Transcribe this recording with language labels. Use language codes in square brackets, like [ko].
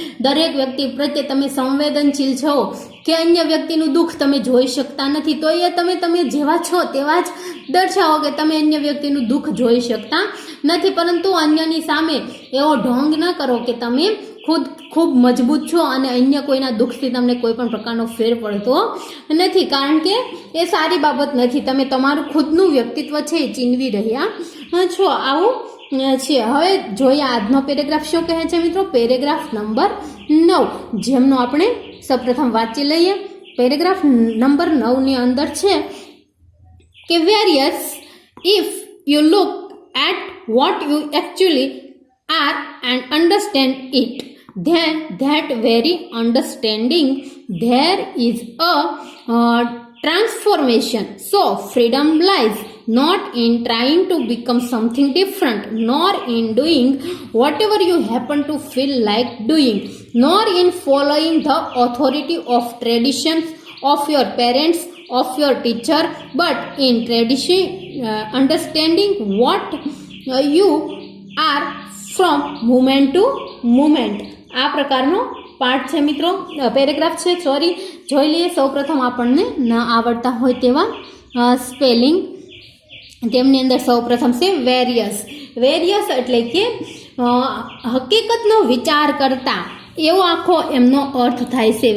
[gu] દરેક વ્યક્તિ પ્રત્યે તમે સંવેદનશીલ છો, કે અન્ય વ્યક્તિનું દુઃખ તમે જોઈ શકતા નથી, તો એ તમે જેવા છો તેવા જ દર્શાવો કે તમે અન્ય વ્યક્તિનું દુઃખ જોઈ શકતા નથી, પરંતુ અન્યની સામે એવો ઢોંગ ન કરો કે તમે ખુદ ખૂબ મજબૂત છો અને અન્ય કોઈના દુઃખથી તમને કોઈ પણ પ્રકારનો ફેર પડતો નથી, કારણ કે એ સારી બાબત નથી. તમે તમારું ખુદનું વ્યક્તિત્વ છે એ ચીનવી રહ્યા છો. આવું છે. હવે જોઈએ આજનો પેરેગ્રાફ શું કહે છે મિત્રો. પેરેગ્રાફ નંબર 9, જેમનો આપણે સૌપ્રથમ વાંચી લઈએ. પેરેગ્રાફ નંબર 9 ની અંદર છે કે [en] Various if you look at what you actually are and understand it, then that very understanding there is a transformation. So freedom lies not in trying to become something different, nor in doing whatever you happen to feel like doing, nor in following the authority of traditions of your parents, of your teacher, but in tradition, understanding what you are from moment to moment. [gu] આ પ્રકારનો પાઠ છે મિત્રો, paragraph છે, sorry. જોઈ લઈએ સૌપ્રથમ આપણને ન આવડતા હોય તેવા સ્પેલિંગ. તેમની અંદર સૌપ્રથમ છે વેરિયસ. વેરિયસ એટલે કે હકીકતનો વિચાર કરતા, એવો આખો એમનો અર્થ થાય છે.